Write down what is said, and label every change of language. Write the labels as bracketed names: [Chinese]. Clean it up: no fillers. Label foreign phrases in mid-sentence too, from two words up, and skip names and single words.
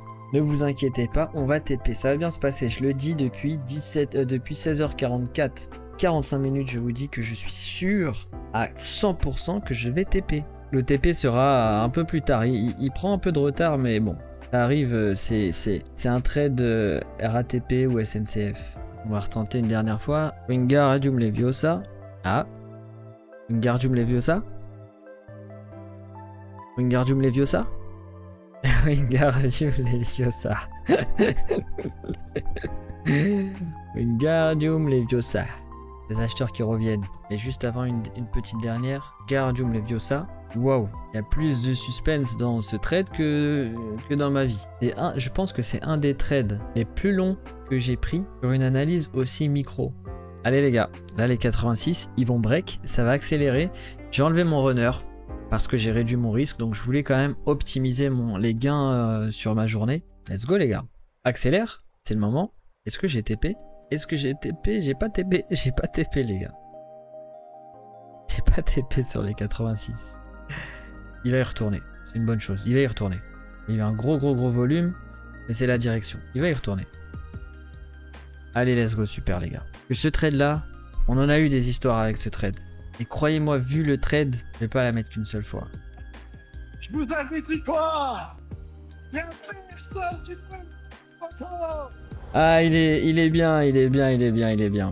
[French] Ne vous inquiétez pas, on va TP, ça va bien se passer. Je le dis depuis 16h44, 45 minutes, je vous dis que je suis sûr à 100% que je vais TP. Le TP sera un peu plus tard, il prend un peu de retard, mais bon, ça arrive, c'est un trade RATP ou SNCF. On va retenter une dernière fois. Wingardium Leviosa. Ah. Wingardium Leviosa. Wingardium Leviosa. Wingardium Leviosa. Wingardium Leviosa. Les acheteurs qui reviennent. Et juste avant une petite dernière. Wingardium Leviosa. Waouh. Il y a plus de suspense dans ce trade que dans ma vie. Je pense que c'est un des trades les plus longs que j'ai pris sur une analyse aussi micro. Allez les gars, là les 86, ils vont break, ça va accélérer. J'ai enlevé mon runner parce que j'ai réduit mon risque, donc je voulais quand même optimiser les gains sur ma journée. [English] Let's go [French] les gars. Accélère, c'est le moment. Est-ce que j'ai TP? Est-ce que j'ai TP? J'ai pas TP, j'ai pas TP les gars. J'ai pas TP sur les 86. Il va y retourner, c'est une bonne chose, il va y retourner. Il y a un gros volume, mais c'est la direction. Il va y retourner. Allez, [English] let's go, [French] super les gars. Ce trade là, on en a eu des histoires avec ce trade. Et croyez-moi, vu le trade, je vais pas la mettre qu'une seule fois. Je vous invite quoi? Il y a personne qui peut. Ah, il est bien.